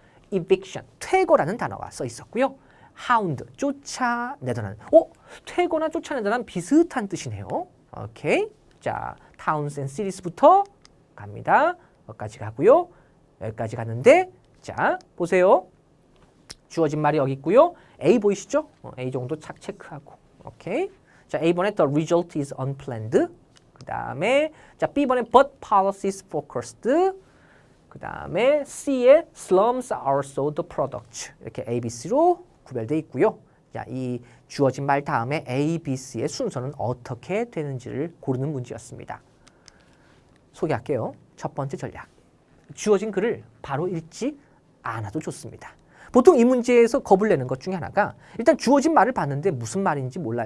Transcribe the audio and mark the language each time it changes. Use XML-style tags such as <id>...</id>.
<ko>eviction, 퇴거라는 단어가 써 있었고요. hound, 쫓아내다는. 퇴거나 쫓아내다는 비슷한 뜻이네요. 오케이. 자,</ko> <en>towns and cities</en> <ko>부터 갑니다. 여기까지 가고요. 여기까지 갔는데 자, 보세요. 주어진 말이 여기 있고요. A 보이시죠? A 정도 착 체크하고. 오케이. 자, A번에</ko> <en>the result is unplanned. 그 다음에</en> <ko>자, B번에</ko> <en>but policies focused.</en> <ko>그 다음에 C에</ko> <en>slums are so the product.</en> <ko>이렇게 A, B, C로 구별되어 있고요. 자, 이 주어진 말 다음에 A, B, C의 순서는 어떻게 되는지를 고르는 문제였습니다. 소개할게요. 첫 번째 전략. 주어진 글을 바로 읽지 않아도 좋습니다. 보통 이 문제에서 겁을 내는 것 중에 하나가 일단 주어진 말을 봤는데 무슨 말인지 몰라요.</ko>